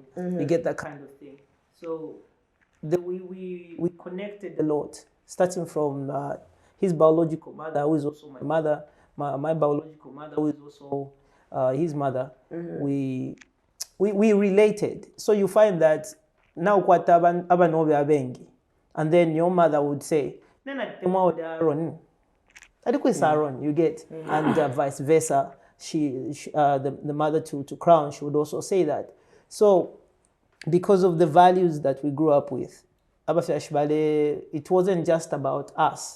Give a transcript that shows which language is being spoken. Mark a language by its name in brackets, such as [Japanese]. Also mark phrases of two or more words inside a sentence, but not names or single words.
[English] You get that kind of thing. So we connected a lot, starting from his biological mother, who is also my mother, my biological mother, who is also his mother. We related. So you find that now [Bemba] kwata abanobe abengi, [English] and then your mother would say, [Bemba] "Nena tema [English] Aaron, Aaron," you get, and vice versa. The mother to Crown, she would also say that. So because of the values that we grew up with, it wasn't just about us.